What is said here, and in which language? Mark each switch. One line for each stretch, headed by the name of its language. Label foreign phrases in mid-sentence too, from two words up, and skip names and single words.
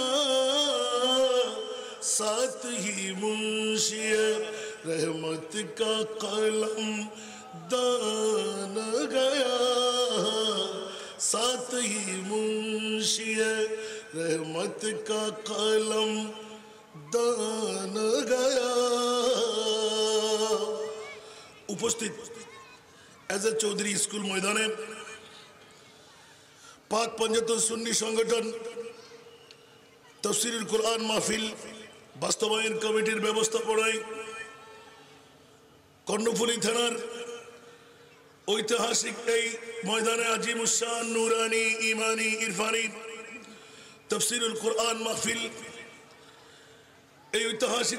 Urdu: ساتھ ہی منشی رحمت کا قلم دان گیا ساتھ ہی منشی رحمت کا قلم دان گیا
Bangla: উপস্থিত এজাজ চৌধুরী স্কুল ময়দানে পাক পঞ্জাতন সুন্নি সংগঠন তাফসীরুল কোরআন মাহফিল বাস্তবায়ন কমিটির ব্যবস্থাপনায় কর্ণফুলী থানার ঐতিহাসিক এই ময়দানে আজিমুশান নুরানি ইমানি ইরফানি তাফসীরুল কোরআন মাহফিল এই ঐতিহাসিক